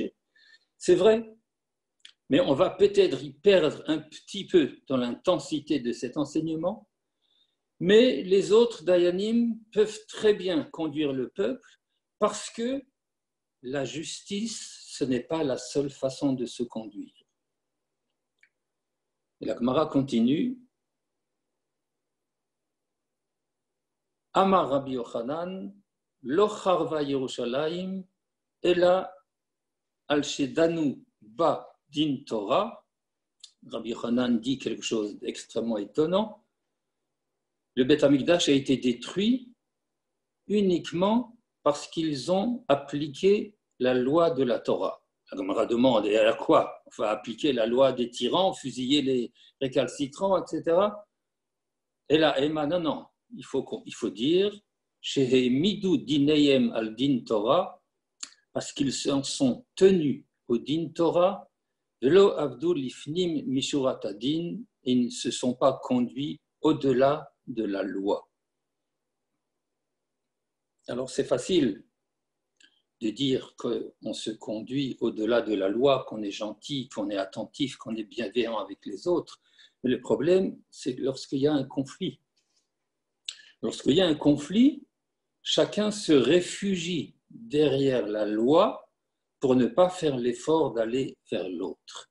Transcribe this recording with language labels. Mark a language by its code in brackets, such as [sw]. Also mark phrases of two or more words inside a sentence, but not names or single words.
[fr] C'est vrai, mais on va peut-être y perdre un petit peu dans l'intensité de cet enseignement, mais les autres dayanim peuvent très bien conduire le peuple parce que la justice, ce n'est pas la seule façon de se conduire. Et la Gemara continue. [he] אמר רבי יוחנן, לא חרבה ירושלים, אלא על שדנו בה דין תורה. [fr] Rabbi Yochanan dit quelque chose d'extrêmement étonnant. Le Beth Amikdash a été détruit uniquement parce qu'ils ont appliqué la loi de la Torah. La Gemara demande, et à quoi? On va appliquer la loi des tyrans, fusiller les récalcitrants, etc. Et là, Emma, non. Il faut dire [he] שהעמידו דיניהם על דין תורה, [fr] parce qu'ils s'en sont tenus au [he] דין תורה, ולא עבדו לפנים משורת הדין, [fr] ils ne se sont pas conduits au-delà de la loi. Alors c'est facile de dire qu'on se conduit au-delà de la loi, qu'on est gentil, qu'on est attentif, qu'on est bienveillant avec les autres. Mais le problème, c'est lorsqu'il y a un conflit. Lorsqu'il y a un conflit, chacun se réfugie derrière la loi pour ne pas faire l'effort d'aller vers l'autre.